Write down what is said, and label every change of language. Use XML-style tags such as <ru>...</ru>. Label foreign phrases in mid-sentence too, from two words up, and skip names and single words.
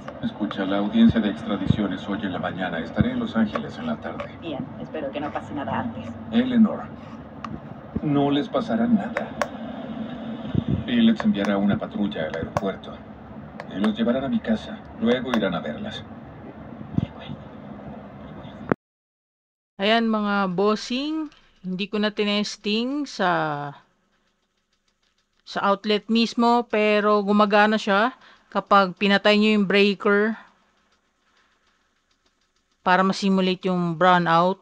<es>Escucha, la audiencia de extradición es hoy en la mañana. Estaré en Los Ángeles en la tarde. Bien, espero que no pase nada antes. Eleanor, no les pasará nada. Phillips enviará una patrulla al aeropuerto y los llevarán a mi casa. Luego irán a verlas.</es> <tl>Ayan mga bossing, hindi ko na tinesting sa outlet mismo pero gumagana siya kapag pinatay nyo yung breaker para ma-simulate yung brownout.</tl>